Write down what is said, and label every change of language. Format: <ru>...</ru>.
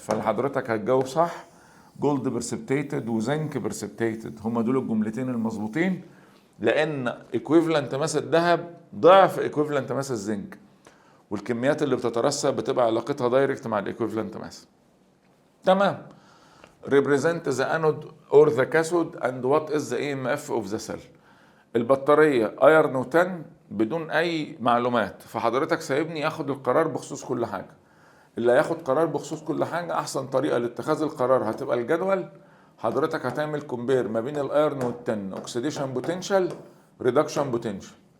<ar>فحضرتك هتجاوب صح. جولد برسبتيتد وزنك برسبتيتد هما دول الجملتين المظبوطين، لان ايكويفالنت ماس الذهب ضعف ايكويفالنت ماس الزنك، والكميات اللي بتترسب بتبقى علاقتها دايركت مع الايكويفالنت ماس. تمام.</ar> <en>represent the anode or the cathode and what is the EMF of the cell.</en> <ar>البطارية ايرن وتن بدون اي معلومات، فحضرتك سايبني اخد القرار بخصوص كل حاجة. اللي هياخد قرار بخصوص كل حاجة احسن طريقة لاتخاذ القرار هتبقى الجدول. حضرتك هتعمل كومبير ما بين الايرن والتن، اوكسيديشن بوتنشال، ريدكشن بوتنشال.</ar>